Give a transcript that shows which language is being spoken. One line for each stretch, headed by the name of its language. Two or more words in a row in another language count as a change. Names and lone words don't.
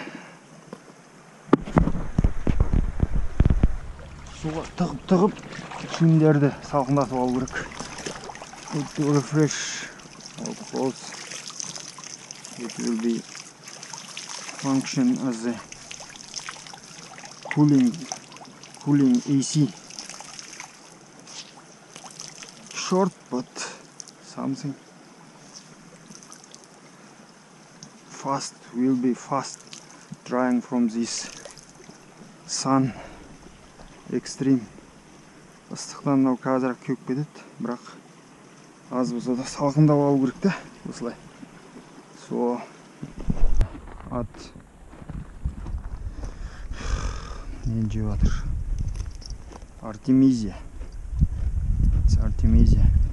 Kazakh: Суға тығып киімдерді салқындатып алу керек.
English: Need to refresh all clothes. It will be function as a cooling AC. Short, but something fast will be fast drying from this sun extreme.
Kazakh: Ыстықтан мынау қазір кеуіп кетеді, бірақ аз болса да салқындап алу керек та, осылай. So ат не жеп жатыр? Артемизия. Артемизия.